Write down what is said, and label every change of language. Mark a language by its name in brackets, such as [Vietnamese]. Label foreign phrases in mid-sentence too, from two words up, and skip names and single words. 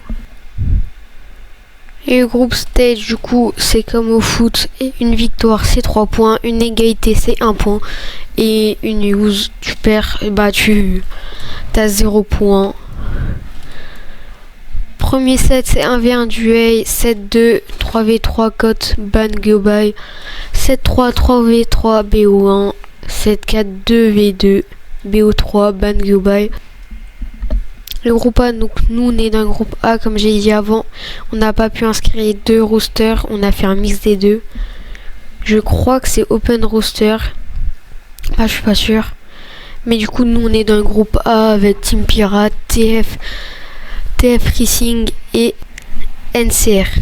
[French] Et le groupe stage, du coup, c'est comme au foot, et une victoire c'est 3 points, une égalité c'est 1 point, et une lose, tu perds, bah tu as 0 points. Premier set c'est 1v1 duel, 7-2, 3v3 cote ban go by, 7-3, 3v3 BO1, 7-4, 2v2 BO3 ban go by. Le groupe A, donc nous on est dans le groupe A, comme j'ai dit avant, on n'a pas pu inscrire les deux rosters, on a fait un mix des deux. Je crois que c'est [English] open roster, [French] je suis pas sûr, mais du coup nous on est dans le groupe A avec Team Pirate, TF Racing et NCR.